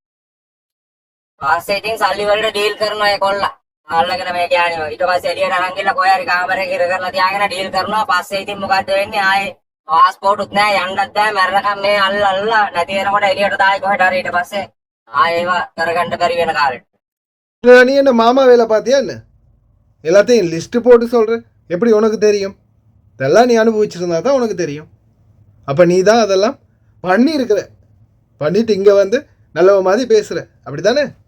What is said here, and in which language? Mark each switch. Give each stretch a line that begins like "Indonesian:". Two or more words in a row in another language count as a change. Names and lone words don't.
Sinhala: පස්සේ ඉතින් සල්ලි වලට ඩීල් කරනවා ඒ කොල්ලා. අල්ලගෙන මේ ගෑණියෝ. ඊට පස්සේ එළියට අරන් ගිහලා කොහේ හරි කාමරයක ඉර කරලා තියාගෙන ඩීල් කරනවා. පස්සේ ඉතින් මොකද්ද වෙන්නේ? ආයේ පාස්පෝර්ට්ුත් නැහැ, යන්නත් බෑ, මැරෙනකම් මේ අල්ලලා නැති වෙනකොට එළියට දායි කොහෙට හරි ඊට පස්සේ ආයෙ ඒවා කරගන්න බැරි වෙන කාලෙට.
Tamil: இல்லை நீ என்ன மாமா வேலை பார்த்தியா என்ன? எல்லாத்தையும் லிஸ்ட்டு போட்டு சொல்கிற. எப்படி உனக்கு தெரியும்? இதெல்லாம் நீ அனுபவிச்சிருந்தா தான் உனக்கு தெரியும். அப்போ நீ தான் அதெல்லாம் பண்ணியிருக்கிற. பண்ணிட்டு இங்கே வந்து நல்லவ மாதிரி பேசுகிற, அப்படி தானே?